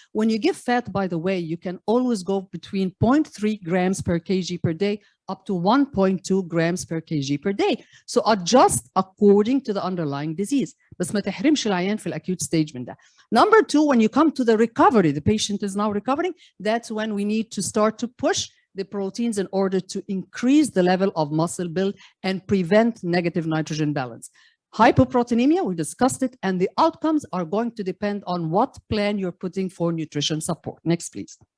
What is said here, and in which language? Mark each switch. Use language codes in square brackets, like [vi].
[en] When you give fat, by the way, you can always go between 0.3 grams per kg per day up to 1.2 grams per kg per day. So adjust according to the underlying disease. [ar] بس ما تحرمش العيان في الacute stage من ده. [en] Number 2, when you come to the recovery, the patient is now recovering, that's when we need to start to push the proteins in order to increase the level of muscle build and prevent negative nitrogen balance. Hypoproteinemia, we discussed it, and the outcomes are going to depend on what plan you're putting for nutrition support. Next, please.